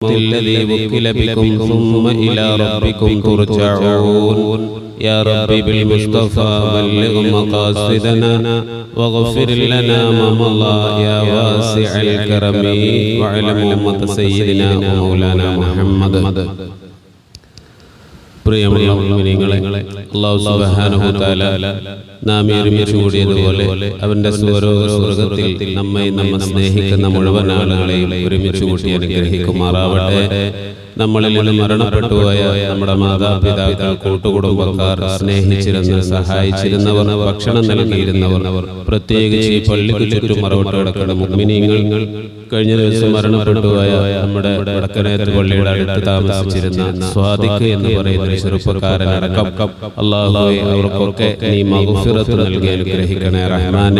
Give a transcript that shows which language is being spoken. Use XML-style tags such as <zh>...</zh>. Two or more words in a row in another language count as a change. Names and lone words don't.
<ar>الذي وكل بكم ثم إلى ربكم ترجعون يا رب بالمصطفى بلغ مقاصدنا واغفر لنا ما مضى يا واسع الكرم وعلم أمة سيدنا ومولانا محمد.</ar> <ml>പ്രിയമുള്ള മുഅ്മിനീങ്ങളെ,</ml> <ar>الله سبحانه وتعالى</ar> <ml>നാം ഒരുമിച്ച് കൂടിയതുപോലെ അവന്റെ സ്വർഗ്ഗത്തിൽ നമ്മെ സ്നേഹിക്കുന്ന മുഴുവൻ ആളുകളെയും ഒരുമിച്ച് കൂട്ടി അനുഗ്രഹിക്കുമാറാവട്ടെ. നമ്മളിൽ നിന്ന് മരണപ്പെട്ടുപോയ നമ്മുടെ മാതാപിതാക്കൾ, കൂട്ടുകുടുംബക്കാർ, സ്നേഹിച്ചിരുന്ന, സഹായിച്ചിരുന്നവർ, ഭക്ഷണം നൽകിയിരുന്നവർ, പ്രത്യേകിച്ച് ഈ പള്ളിക്ക് ചുറ്റും മറവിട്ട് കിടക്കുന്ന മുഅ്മിനീങ്ങൾ, കഴിഞ്ഞ ദിവസം മരണപ്പെട്ടുപോയ നമ്മുടെ വടക്കനേത്ത് പള്ളിയുടെ അടുത്ത് താമസിച്ചിരുന്ന സ്വാദിഖ് എന്ന് പറയുന്ന ചെറുപ്പക്കാരനടക്കം അല്ലാഹുവേ അവർക്കൊക്കെ നീ മഗ്ഫിറത്ത് നൽകി അനുഗ്രഹിക്കണേ റഹ്മാനെ.</ml>